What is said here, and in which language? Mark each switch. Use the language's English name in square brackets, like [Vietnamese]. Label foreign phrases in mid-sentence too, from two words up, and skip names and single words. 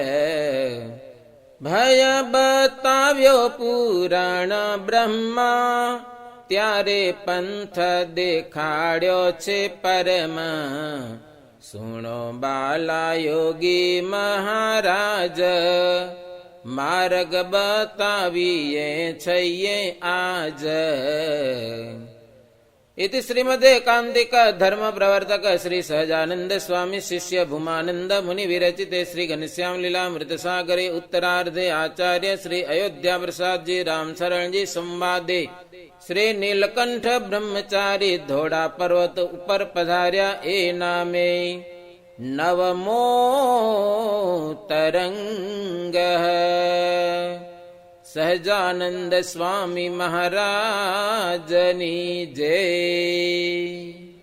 [Gujarati] ભય બતાવ્યો પુરાણ બ્રહ્મા, ત્યારે પંથ દેખાડ્યો છે પરમ. સુણો બાલા યોગી મહારાજ, માર્ગ બતાવીએ છઈએ આજ. [Sanskrit] इति श्रीमद् एकांतिक धर्म प्रवर्तक श्री सहजानंद स्वामी शिष्य भूमानंद मुनि विरचिते श्री घनश्याम लीलामृत सागरे उत्तरार्धे आचार्य श्री अयोध्या प्रसाद जी राम शरण जी संवादे श्री नीलकंठ ब्रह्मचारी धोड़ा पर्वत ऊपर [Gujarati] પધાર્યા એ નામે નવમો તરંગ. સહજાનંદ સ્વામી મહારાજની જય.